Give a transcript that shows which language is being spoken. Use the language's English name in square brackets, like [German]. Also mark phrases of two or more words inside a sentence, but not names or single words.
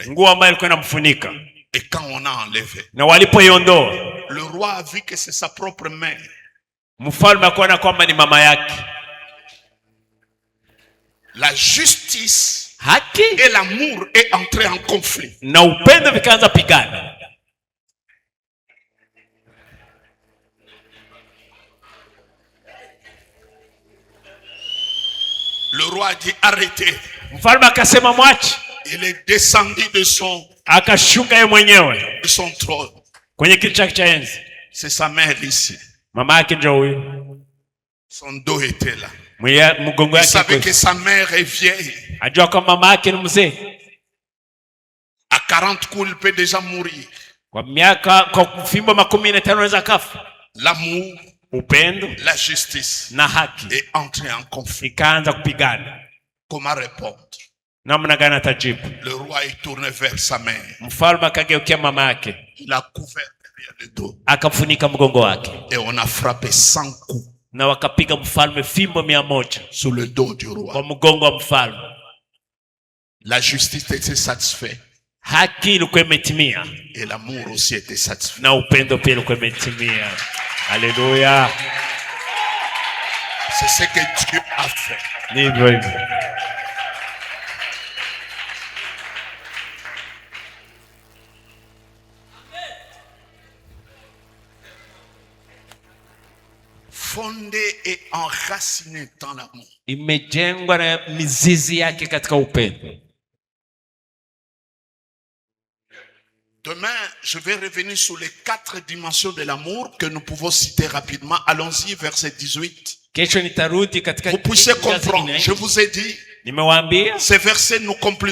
[Swahili] nguo ambayo ilikuwa inamfunika. [French] Et quand on a enlevé, [Swahili] Na walipoiondoa, [French] le roi a vu que c'est sa propre main. [Swahili] mfalme akaona kwamba ni mama yake. [French] La justice [Swahili] Haki [French] et l'amour est entré en conflit. [Swahili] na upendo vikaanza pigana. [French] Le roi a dit arrêtez. [Swahili] Mfalme akasema mwache, [French] Il est descendu de son [Swahili] akashuka yeye mwenyewe [French] trône. [Swahili] kwenye kiti chake cha enzi. [French] C'est sa mère ici. [Swahili] Mama yake ndio huyo, [French] Son dos était là. [Swahili] mgongo [French] Il [Swahili] yake [French] savait [Swahili] iko. [French] que sa mère est vieille. [Swahili] Ajua kwamba mama yake ni mzee, [French] À 40 coups, il peut déjà mourir. [Swahili] kwa fimbo 15 anaweza kafa. [French] L'amour, [Swahili] Upendo [French] la justice [Swahili] na haki [French] est entré en conflit. [Swahili] ikaanza kupigana. [French] Comment répondre? [Swahili] Namna gani atajibu? [French] Le roi est tourné vers sa mère. [Swahili] Mfalme akageukia mama yake, [French] Il a couvert [Swahili] Akafunika mgongo wake. [French] Et on a frappé 100 coups. [Swahili] Na wakapiga mfalme fimbo 100 [French] sur le dos du roi. [Swahili] Kwa mgongo wa mfalme. [French] La justice était satisfaite. [Swahili] Haki ilikuwa imetimia. [French] Et l'amour aussi était satisfait. [Swahili] Na upendo pia ulikuwa imetimia. [French] Alléluia. C'est ce que Dieu a fait. [Swahili] Ni hivyo. [French] Fondé et enraciné dans l'amour. [Swahili] Imejengwa na mizizi yake katika upendo. [French] Demain, je vais revenir sur les 4 dimensions de l'amour que nous pouvons citer rapidement. Allons-y, verset 18. Vous puissiez comprendre. Je vous ai dit, ces versets nous compliquent.